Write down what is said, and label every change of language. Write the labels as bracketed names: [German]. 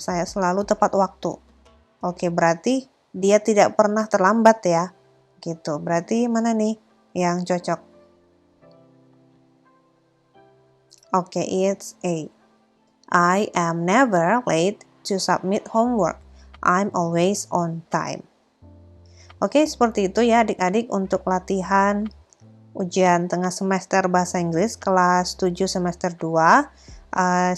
[Indonesian] Saya selalu tepat waktu. Oke, berarti dia tidak pernah terlambat ya. Gitu. Berarti mana nih yang cocok? [English] Oke, it's A. I am never late to submit homework. I'm always on time. [Indonesian] Oke, seperti itu ya adik-adik untuk latihan ujian tengah semester bahasa Inggris kelas 7 semester 2.